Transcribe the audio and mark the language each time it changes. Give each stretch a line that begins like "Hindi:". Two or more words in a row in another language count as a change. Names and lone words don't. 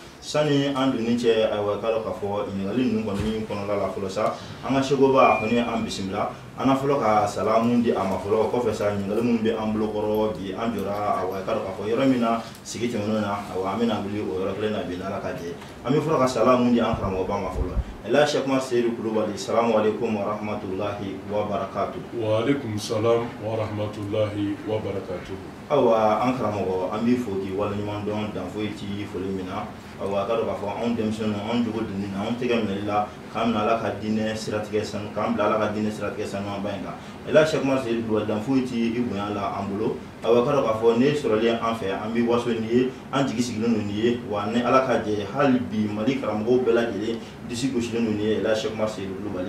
Bambara: Sani an donni cɛ ayiwa ka dɔn k'a fɔ ɲininkali ninnu kɔni kɔnɔna la fɔlɔ sa an ka sekoba kɔni an bisimila an na fɔlɔ ka salamu di a ma fɔlɔ kɔfɛ sa ɲininkali minnu bɛ an bolo kɔrɔ bi an jɔra ayiwa ka dɔn k'a fɔ yɔrɔ min na sigi tɛmɛnenw na ayiwa an bɛna wuli o yɔrɔ kelen na bi n'Ala ka jɛ an bɛ fɔlɔ ka salamu di an karamɔgɔba ma fɔlɔ.
Arabic: Elhaji Seku Umaru Seydou Kulubali السلام عليكم ورحمة الله وبركاته. وعليكم السلام ورحمة الله وبركاته.
Bambara: Ayiwa an karamɔgɔ an b'i fo k'i waleɲuman dɔn dan foyi ti foli min na. Ayiwa ka dɔn k'a fɔ anw denmisɛnninw anw jogo donni na anw tɛgɛ minɛli la k'an bila Ala ka diinɛ siratigɛ sanu k'an bila Ala ka diinɛ siratigɛ sanuba in kan. Elhaji Seku Umaru Seydou Kulubali dan foyi ti i bonya la an bolo. Ayiwa ka dɔn k'a fɔ ne sɔrɔlen an fɛ an bɛ waso nin ye an jigi sigilen don nin ye wa ni Ala ka jɛ hali bi Mali karamɔgɔw bɛɛ lajɛlen disi gosilen don nin ye Elhaji Seku Umaru Seydou Kulubali.